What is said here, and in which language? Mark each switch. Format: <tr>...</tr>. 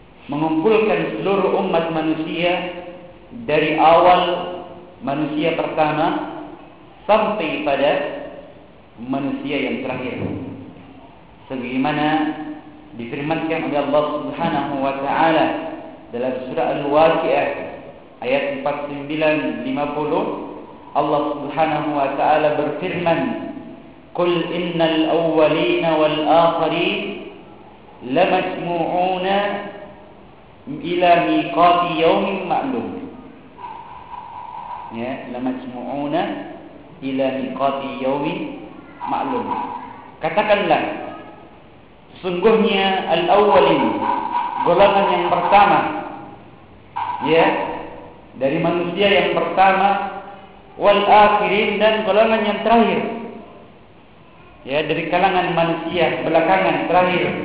<id>mengumpulkan seluruh umat manusia dari awal manusia pertama sampai pada manusia yang terakhir, sebagaimana difirmankan oleh Allah Subhanahu wa ta'ala dalam surah Al-Waqi'ah ayat 49-50.</id> <ar>Allah Subhanahu wa ta'ala berfirman: قل إن الأولين والآخرين لمسموعون إلى ميقات يوم معلوم. Ya, لمسموعون إلى ميقات يوم معلوم.</ar> <id>Katakanlah, sesungguhnya الأولين, golongan yang pertama, ya, dari manusia yang pertama, والآخرين, dan golongan yang terakhir, ya dari kalangan manusia belakangan terakhir.</id>